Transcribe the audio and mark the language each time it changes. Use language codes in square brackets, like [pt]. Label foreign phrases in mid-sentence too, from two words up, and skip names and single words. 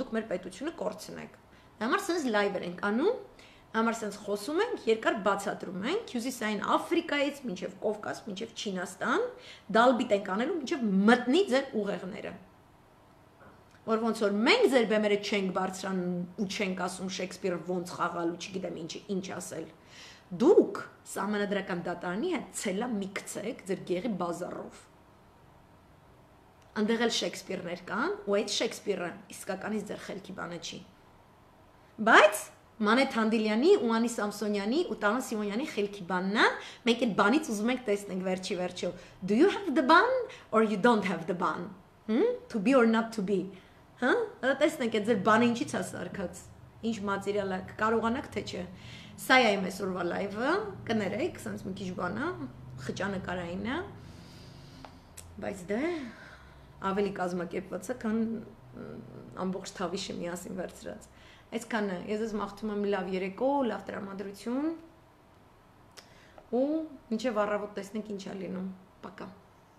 [hy] դուք մեր պետությունը կորցնեք, համար սենց լայվեր ենք անում, Համար sense խոսում ենք, երկար բացատրում ենք, հյուսիսային Աֆրիկայից մինչև Կովկաս, մինչև Չինաստան, դալբիտ ենք անելու մինչև մտնի ձեր ուղեղները։ Որ ոնց որ մենք ձեր բեմերը չենք բարձրանում ու չենք ասում Շեքսպիրը ոնց խաղալ ու չգիտեմ ինչ ասել։ Դուք սահմանադրական դատարանի հետ ցելա միքցեք ձեր գեղի բազարով։ Անդեղ էլ Շեքսպիրներ կան, ու այդ Շեքսպիրը իսկականից ձեր խելքի բանը չի։ Բայց Մանեթ Հանդիլյանի ու Անի Սամսոնյանի ու Տարոն Սիմոնյանի խելքի բանն է, մենք այդ բանից ուզում ենք տեսնենք վերջի վերջո։ [en] Do you have the ban or you don't have the ban? To be or not to be։ Հա? [hy] Դա տեսնենք այդ ձեր բանը ինչից է սարքած։ Ինչ մատերիալ է, կարողանաք թե չէ։ Սա է իմ այսօրվա լայվը, կներեք, sense մի քիչ բան է, խճանկարային է։ Բայց դե ավելի կազմակերպված է, քան ամբողջ Թավիշը միասին վերցրած։ Այսքանը, ես ձեզ մաղթում եմ լավ երեկո, լավ տրամադրություն ու մինչև առավոտ տեսնենք ինչ է լինում։ Պակա։